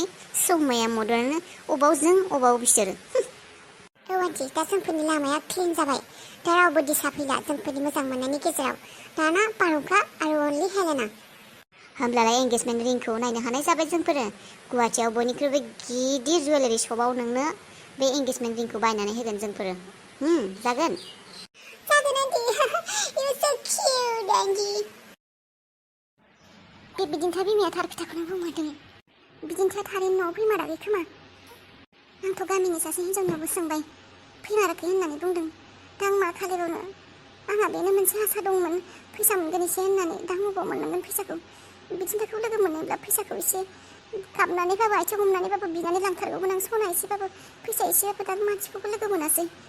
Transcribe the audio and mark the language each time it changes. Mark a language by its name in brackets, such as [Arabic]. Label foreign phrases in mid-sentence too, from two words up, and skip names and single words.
[Bodo] समाया मदनानो अबाव जों अबाव बिसोरो आन्थि दा जोंफोरनि लामाया क्लिन जाबाय दा रावबो दिसा फैला जोंफोरनि मोजां मोननायनि गेजेराव दाना बारहुंखा आरो अनलि हेलेना होमब्लालाय [English] engagement ringखौ [Bodo] नायनो हानाय जाबाय जोंफोरो गुवाहाटियाव बयनिख्रुइबो गिदिर [English] jewellery shopआव [Bodo] नोंनो बे एंगेजमेन्ट रिंखौ बायनानै होगोन जोंफोरो जागोन आन्थि [English] you're so cute [Bodo] आन्थि बे बिदिन्था बिमाया थार खोथाखौनो बुंहरदों बिदिन्था थारैनो न'आव फैमाराखै खोमा आंथ' गामिनि सासे हिन्जावनियावबो सोंबाय फैमाराखै होननानै बुंदों दा आं मा खालायबावनो आंहा बेनो मोनसे आसा दंमोन फैसा मोनगोन एसे होननानै दा बबाव मोननांगोन फैसाखौ बिदिन्थाखौ लोगो मोनोब्ला फैसाखौ एसे गाबनानैबाबो आथिं हमनानैबाबो बिनानै लांथारगौमोन आं सना एसेबाबो फैसा एसेबाबो दा मानसिखौबो लोगो मोनासै